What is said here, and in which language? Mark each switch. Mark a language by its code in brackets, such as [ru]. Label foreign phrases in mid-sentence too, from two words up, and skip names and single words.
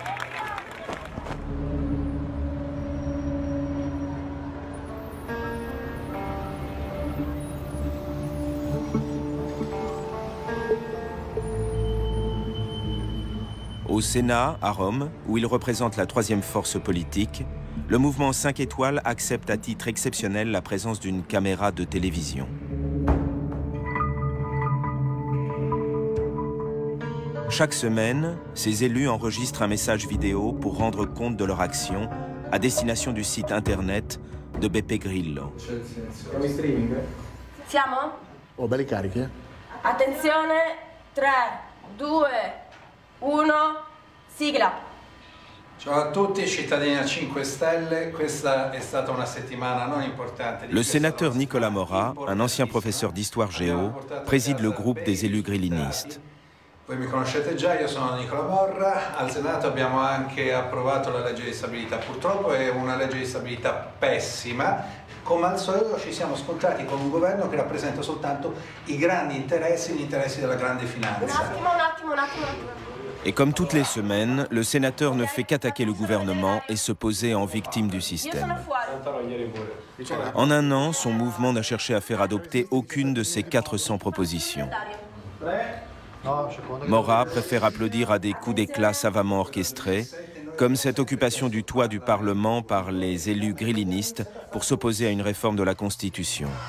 [fr] Au Sénat, à Rome, où il représente la troisième force politique, le mouvement 5 étoiles accepte à titre exceptionnel la présence d'une caméra de télévision. Chaque semaine, ces élus enregistrent un message vidéo pour rendre compte de leur action à destination du site internet de Beppe Grillo. [it] Siamo? Oh, belli carichi, Attenzione, 3, 2, 1, sigla. Ciao a tutti, cittadini 5 Stelle, questa è stata una settimana non importante. [fr] Le sénateur Nicolas Mora, un ancien professeur d'histoire géo, préside le groupe des élus grillinistes. [it] Voi mi conoscete già, io sono Nicola Morra, al Senato abbiamo anche approvato la legge di stabilità, purtroppo è una legge di stabilità pessima, come al solito ci siamo scontrati con un governo che rappresenta soltanto i grandi interessi, gli interessi della grande finanza. Un attimo. [fr] Et comme toutes les semaines, le sénateur ne fait qu'attaquer le gouvernement et se poser en victime du système. En un an, son mouvement n'a cherché à faire adopter aucune de ses 400 propositions. Mora préfère applaudir à des coups d'éclat savamment orchestrés, comme cette occupation du toit du Parlement par les élus grillinistes pour s'opposer à une réforme de la Constitution.